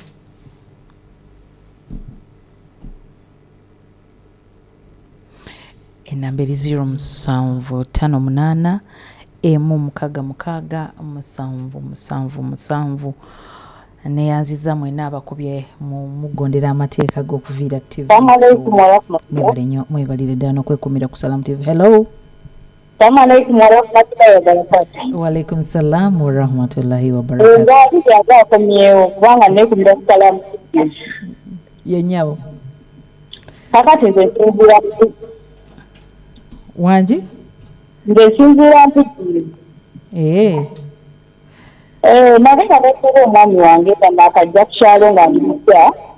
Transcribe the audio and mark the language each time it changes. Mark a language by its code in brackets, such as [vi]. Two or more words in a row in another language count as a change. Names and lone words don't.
[lg] Enamba 0758 M 66777. neyanziza mwena abakubye mugondera amateeka g'okuviira TV. Mwebalire ddala n'okwekumira ku Salamu TV. Hello. [ar] وعليكم السلام ورحمة الله وبركاته. [lg] Yenyabo. Kakati nze nsinzira Wanji? Nze nsinzira mpitire. Naye nga neesera omwami wange nga akajja ku kyalo nga ndi mupya.